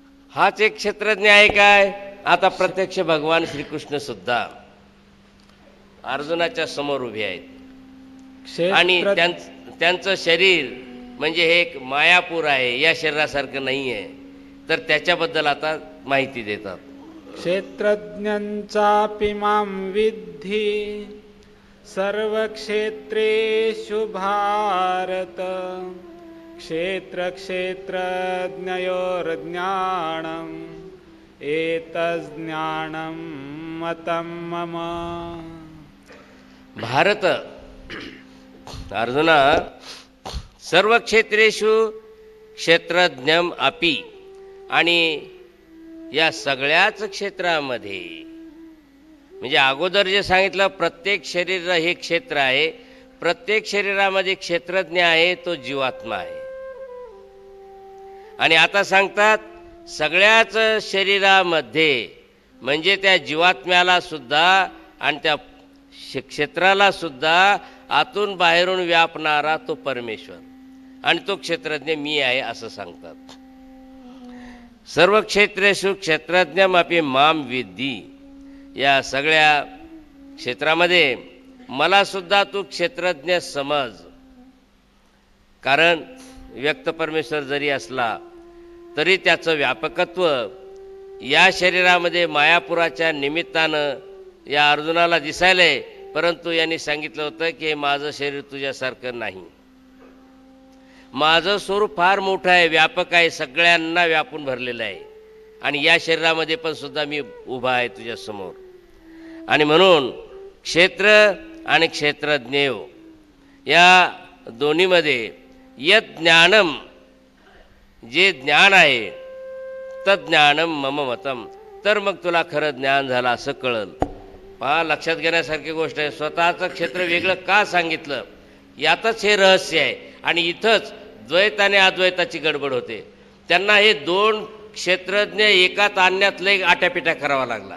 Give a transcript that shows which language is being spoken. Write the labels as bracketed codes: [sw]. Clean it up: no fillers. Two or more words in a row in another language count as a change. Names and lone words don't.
[mr] हाच एक क्षेत्रज्ञ आहे काय? आता प्रत्यक्ष भगवान श्रीकृष्ण सुद्धा अर्जुनाच्या समोर उभे आहेत आणि त्यांचं शरीर म्हणजे हे एक मायापूर आहे, या शरीरासारखं नाही आहे. तर त्याच्याबद्दल आता माहिती देतात. [sa] क्षेत्रज्ञांचापि मां विद्धि सर्वक्षेत्रेषु भारत क्षेत्रक्षेत्रज्ञयोर्ज्ञानम् एतज्ज्ञानं मतं मम. भारत अर्जुना सर्व क्षेत्रेषु क्षेत्रज्ञम अपि, [mr] आणि या सगळ्याच क्षेत्रामध्ये म्हणजे अगोदर जे सांगितलं प्रत्येक शरीर हे क्षेत्र आहे, प्रत्येक शरीरामध्ये क्षेत्रज्ञ आहे तो जीवात्मा आहे. आणि आता सांगतात सगळ्याच शरीरामध्ये म्हणजे त्या जीवात्म्याला सुद्धा आणि त्या क्षेत्राला सुद्धा आतून बाहेरून व्यापणारा तो परमेश्वर आणि तो क्षेत्रज्ञ मी आहे असं सांगतात. [sa] सर्व क्षेत्रेषु क्षेत्रज्ञम अपि माम विद्धी, [mr] या सगळ्या क्षेत्रामध्ये मला सुद्धा तू क्षेत्रज्ञ समज. कारण व्यक्त परमेश्वर जरी असला तरी त्याचं व्यापकत्व या शरीरामध्ये मायापुराच्या निमित्तानं या अर्जुनाला दिसायलंय. परंतु यांनी सांगितलं होतं की हे माझं शरीर तुझ्यासारखं नाही, माझं स्वरूप फार मोठं आहे, व्यापक आहे, सगळ्यांना व्यापून भरलेलं आहे आणि या शरीरामध्ये पण सुद्धा मी उभा आहे तुझ्यासमोर. आणि म्हणून क्षेत्र आणि क्षेत्रज्ञेय या दोन्हीमध्ये [sa] यत् ज्ञानम, [mr] जे ज्ञान आहे [sa] तज्ज्ञानम मम मतम, [mr] तर मग तुला खरं ज्ञान झालं असं कळल. पहा, लक्षात घेण्यासारखी गोष्ट आहे. स्वतःचं क्षेत्र वेगळं का सांगितलं यातच हे रहस्य आहे. आणि इथंच द्वैत आणि अद्वैताची गडबड होते. त्यांना हे दोन क्षेत्रज्ञ एकात आणण्यात लय आट्यापिट्या करावा लागला.